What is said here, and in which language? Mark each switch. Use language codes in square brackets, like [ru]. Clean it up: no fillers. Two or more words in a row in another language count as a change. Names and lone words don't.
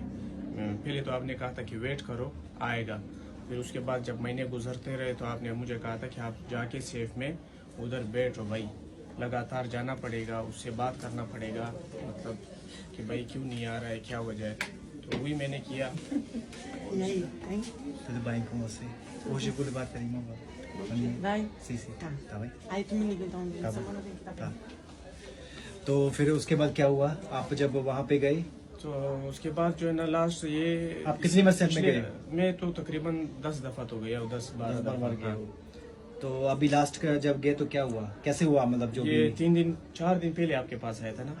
[hi] पहले तो आपने कहा था कि वेट करो आएगा, फिर उसके बाद जब महीने गुजरते रहे तो आपने मुझे कहा था कि आप जाके सेफ में उधर बैठो भाई, लगातार जाना पड़ेगा, उससे बात करना पड़ेगा, मतलब कि भाई क्यों नहीं आ रहा है, क्या वजह है। तो वही मैंने किया। [pt] E aí, tem? Tudo bem com você? Hoje eu vou levar para irmão. Vai? Sim, sim. Tá. Tá bem? Aí tu me liga então, Tá semana vem, tá [hi] हाँ। [pt] bem? [hi] तो फिर उसके बाद क्या हुआ? आप जब वहाँ पे गए, तो उसके बाद जो है ना लास्ट ये आप कितनी बार सेफ में गए? मैं तो तकरीबन 10 दफा तो गया, 10-12 बार दफा गए हाँ। हो। तो अभी लास्ट का जब गए तो क्या हुआ? कैसे हुआ? मतलब जो ये भी 4 दिन पहले आपके पास आया था ना।